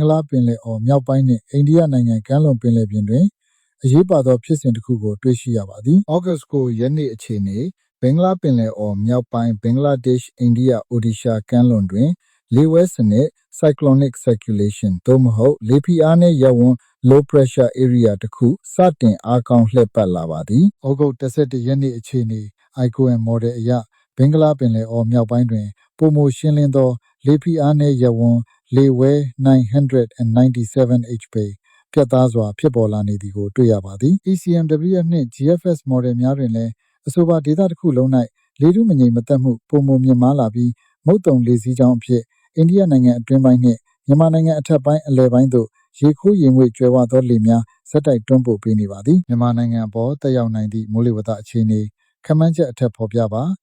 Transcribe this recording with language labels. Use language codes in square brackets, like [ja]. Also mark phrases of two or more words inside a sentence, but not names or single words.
[my] လားပင်လယ်အော်မြောက်ပိုင်းနှင့်အိန္ဒိယနိုင်ငံကမ်းလွန်ပင်လယ်ပြင်တွင်အရေးပါသောဖြစ်စဉ်တစ်ခုကိုတွေ့ရှိရပါသည်ဩဂတ်စ်9ရက်နေ့အခြေအနေဘင်္ဂလားပင်လယ်အော်မြောက်ပိုင်းဘင်္ဂလားဒေ့ရှ်အိန္ဒိယအိုဒီရှာကမ်းလွန်တွင်လေဝဲစနစ် [en] cyclonic circulation [my] သို့မဟုတ်လေဖိအားနှင့်ရပ်ဝန်း [en] low pressure area [my] တစ်ခုစတင်အားကောင်းလှည့်ပတ်လာပါသည်ဩဂုတ်17ရက်နေ့အခြေအနေ [en] ICOM model [my] အရဘင်္ဂလားပင်လယ်အော်မြောက်ပိုင်းတွင်ပုံမရှင်းလင်းသောလေဖိအားနှင့်ရပ်ဝန်းလေဝဲ 997 HPA ပြတ်သားစွာဖြစ်ပေါ်လာနေသည်ကိုတွေ့ရပါသည် ECMWF နှင့် [en] GFS model [my] များတွင်လည်းအဆိုပါဒေသတစ်ခုလုံး၌လေထုမငြိမ်မသက်မှုပုံမမြင့်မားလာပြီးမုတ်တုံလေစီးကြောင်းအဖြစ်အိန္ဒိယနိုင်ငံအတွင်းပိုင်းနှင့်မြန်မာနိုင်ငံအထက်ပိုင်းအလယ်ပိုင်းသို့ရေခိုးရေငွေ့ကျွဲဝသောလေများဇက်တိုက်တွန်းပို့ပေးနေပါသည်မြန်မာနိုင်ငံအပေါ်တက်ရောက်နိုင်သည့်မိုးလေဝသအခြေအနေခန့်မှန်းချက်အထက်ဖော်ပြပါ